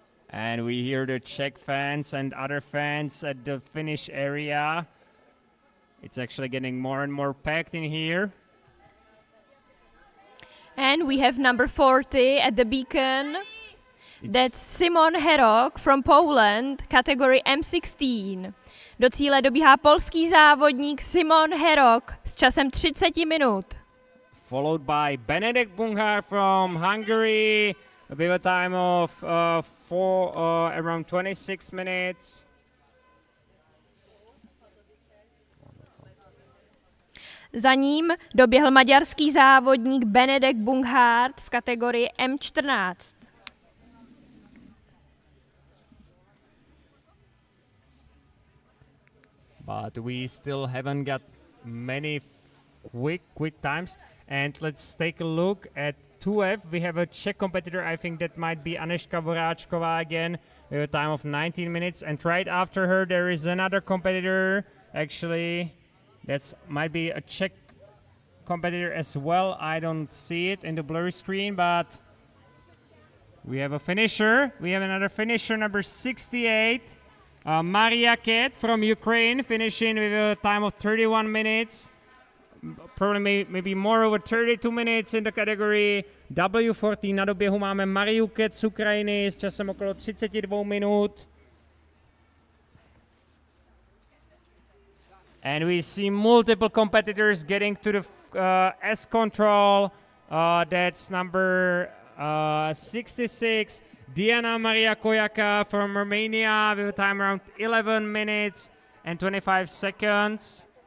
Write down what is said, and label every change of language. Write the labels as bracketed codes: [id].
[en] And we hear the Czech fans and other fans at the finish area. It's actually getting more and more packed in here. And we have number 40 at the beacon. That's Simon Herok from Poland, category M16. [cs] Do cíle dobíhá polský závodník Simon Herok s časem 30 minut. [en] Followed by Benedek Bungar from Hungary with a time of around 26 minutes. [cs] Za ním doběhl maďarský závodník Benedek Bunghart v kategorii M14. [en] But we still haven't got many quick times. And let's take a look at 2F. We have a Czech competitor. I think that might be Aneška Voráčková again with a time of 19 minutes. And right after her, there is another competitor. Actually, that might be a Czech competitor as well. I don't see it in the blurry screen, but we have a finisher. We have another finisher, number 68. Maria Ket from Ukraine, finishing with a time of 31 minutes. Probably maybe more over 32 minutes in the category W14. [cs] Na doběhu máme Mariu Ket z Ukrajiny s časem okolo 32 minut. [en] And we see multiple competitors getting to the S control. That's number 66. Diana Maria Kojaka from Romania with a time around 11 minutes and 25 seconds.